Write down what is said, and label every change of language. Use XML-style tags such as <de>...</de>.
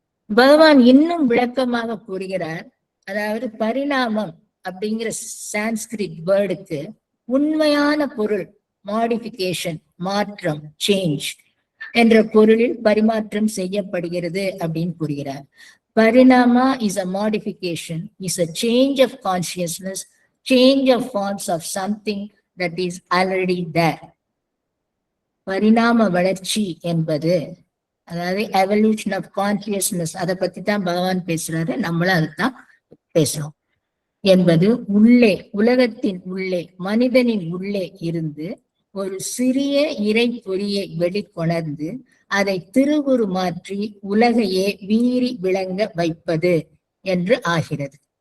<ta>பகவான் இன்னும் விளக்கமாக கூறுகிறார். அதாவது பரிணாமம் அப்படிங்கிற சான்ஸ்கிரிட் வேர்டுக்கு உண்மையான பொருள் மாடிஃபிகேஷன், மாற்றம், சேஞ்ச் என்ற பொருளில் பரிமாற்றம் செய்யப்படுகிறது அப்படின்னு கூறுகிறார்.</ta> <en>பரிணாமா is a modification, is a change of consciousness, change of forms of something that is already there.</en> <ta>பரிணாம வளர்ச்சி என்பது, அதாவது</ta> <en>evolution of consciousness,</en> <ta>அதை பத்தி தான் பகவான் பேசுறாரு, நம்மளும் அதுதான் பேசுறோம். என்பது உள்ளே, உலகத்தின் உள்ளே, மனிதனின் உள்ளே இருந்து ஒரு சிறிய இறை பொறியை வெளிக்கொணர்ந்து அதை திருவுரு மாற்றி உலகையே வீறி விளங்க வைப்பது என்று ஆகிறது.</ta>